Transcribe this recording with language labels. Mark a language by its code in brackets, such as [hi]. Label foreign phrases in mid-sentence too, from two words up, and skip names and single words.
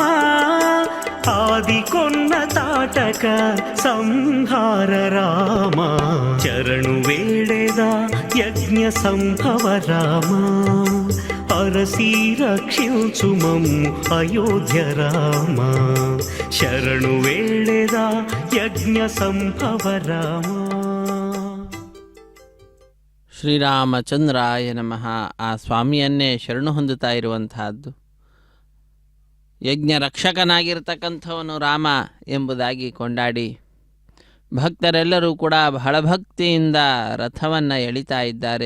[te] ఆది కొన్న తాటక సంహార రామ. చరణు వేడెద యజ్ఞ సంభవ రామ, అరసి రక్షించు మమ్ము అయోధ్య రామ. శరణు వేడెద యజ్ఞ సంభవ ರಾಮ. [kn] ಶ್ರೀರಾಮಚಂದ್ರಾಯ ನಮಃ. ಆ ಸ್ವಾಮಿಯನ್ನೇ ಶರಣು ಹೊಂದುತ್ತಾ ಇರುವಂತಹದ್ದು. ಯಜ್ಞ ರಕ್ಷಕನಾಗಿರ್ತಕ್ಕಂಥವನು ರಾಮ ಎಂಬುದಾಗಿ ಕೊಂಡಾಡಿ ಭಕ್ತರೆಲ್ಲರೂ ಕೂಡ ಬಹಳ ಭಕ್ತಿಯಿಂದ ರಥವನ್ನು ಎಳಿತಾ ಇದ್ದಾರೆ.